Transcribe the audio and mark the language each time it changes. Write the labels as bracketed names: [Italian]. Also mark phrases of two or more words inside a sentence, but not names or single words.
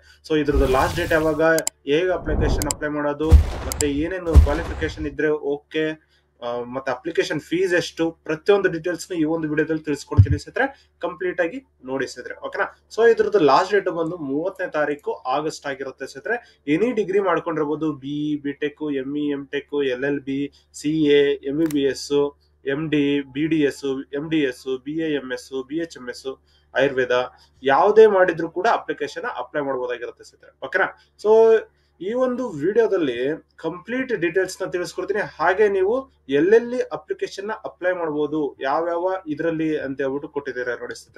[Kannada] ಸೊ ಇದ್ರದ್ದು [English] last date [Kannada] ಯಾವಾಗ, ಹೇಗೆ [English] application apply [Kannada] ಮಾಡೋದು, ಮತ್ತೆ ಏನೇನು ಕ್ವಾಲಿಫಿಕೇಶನ್ ಇದ್ರೆ ಓಕೆ, ಮತ್ತೆ [English] application fees [Kannada] ಎಷ್ಟು, ಪ್ರತಿಯೊಂದು ಡೀಟೇಲ್ಸ್ ಈ ಒಂದು ವಿಡಿಯೋದಲ್ಲಿ ತಿಳಿಸ್ಕೊಡ್ತೀನಿ ಸ್ನೇಹಿತರೆ. ಕಂಪ್ಲೀಟ್ ಆಗಿ ನೋಡಿ ಸ್ನೇಹಿತರೆ, ಓಕೆನಾ. ಸೊ ಇದ್ರದ್ದು [English] last date [Kannada] ಬಂದು 30ನೇ ತಾರೀಕು ಆಗಸ್ಟ್ ಆಗಿರುತ್ತೆ ಸ್ನೇಹಿತರೆ. [English] any degree [Kannada] ಮಾಡ್ಕೊಂಡಿರ್ಬೋದು, BE, BTech, ME, MTech, LLB, CA, MBBS, MD, BDS, MDS, BAMS, BHMS, ಆಯುರ್ವೇದ ಯಾವುದೇ ಮಾಡಿದ್ರು ಕೂಡ [English] application apply [Kannada] ಮಾಡಬಹುದಾಗಿರುತ್ತೆ ಸ್ನೇಹಿತರೆ, ಓಕೆನಾ. ಸೊ ಈ ಒಂದು ವಿಡಿಯೋದಲ್ಲಿ [English] complete details [Kannada] ನ ತಿಳಿಸ್ಕೊಡ್ತೀನಿ. ಹಾಗೆ ನೀವು ಎಲ್ಲೆಲ್ಲಿ [English] application apply [Kannada] ಮಾಡಬಹುದು, ಯಾವ್ಯಾವ ಇದರಲ್ಲಿ ಅಂತ ಹೇಳ್ಬಿಟ್ಟು ಕೊಟ್ಟಿದ್ದಾರೆ ನೋಡಿ ಸ್ನೇಹಿತರೆ.